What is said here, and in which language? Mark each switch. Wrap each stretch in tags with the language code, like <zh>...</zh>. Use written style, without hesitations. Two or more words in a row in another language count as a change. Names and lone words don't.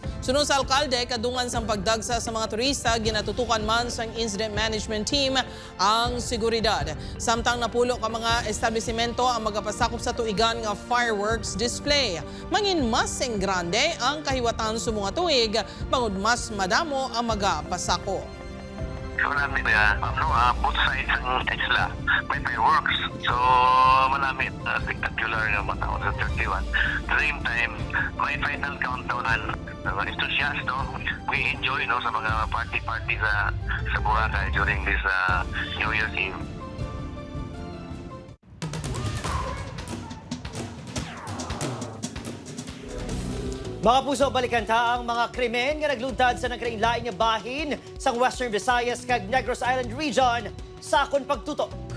<hil>Sunod sa alkalde, kadungan sang pagdagsa sa mga turista, ginatutukan man sang incident management team ang seguridad. Samtang napulo ka mga establishmento ang magapasakop sa tuigan nga fireworks display. Mangin mas grande ang kahiwatan sa mga tuig, bangod mas madamo ang magapasakop.</hil> <tl>So marami</tl> <en>both sides</en> <tl>ng isla. May fireworks. So marami spectacular nga mga sa 31.</tl> <en>At the same time, may final countdown ng enthusiast, no? We enjoy sa mga party sa Boracay during this New Year's Eve.</en> <hil>Mga puso, balikan ta ang mga krimen nga nagluntad sa nagkarainlain nga bahin sa Western Visayas kag Negros Island Region sa akon pagtutok.</hil>